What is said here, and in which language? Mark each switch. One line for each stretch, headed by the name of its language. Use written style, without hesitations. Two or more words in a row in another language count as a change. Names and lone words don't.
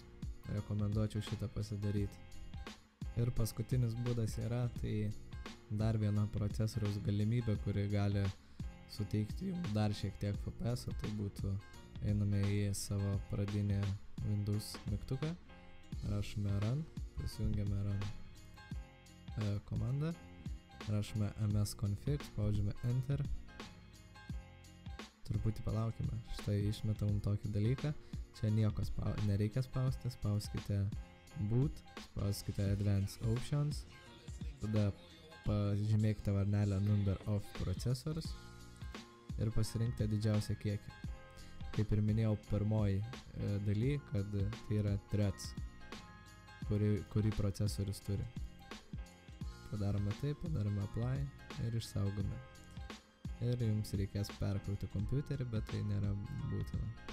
Lithuanian: Rekomenduočiau šitą pasidaryti. Ir paskutinis būdas yra tai dar viena procesoriaus galimybė, kuri gali suteikti jums dar šiek tiek FPS, o tai būtų einame į savo pradinį Windows mygtuką, rašome run, prisijungiame run komandą, rašome msconfig, spaudžiame enter, truputį palaukime, štai išmetam tokį dalyką, čia nieko nereikia spausti, spauskite boot, spauskite
English: advanced options,
Lithuanian: tada pažymėkite varnelę
English: number of processors
Lithuanian: ir pasirinkite didžiausią kiekį. Kaip ir minėjau pirmoji daly, kad tai yra threads, kurį procesorius turi. Padarome taip, padarome apply ir išsaugome. Ir jums reikės perkrauti kompiuterį, bet tai nėra būtina.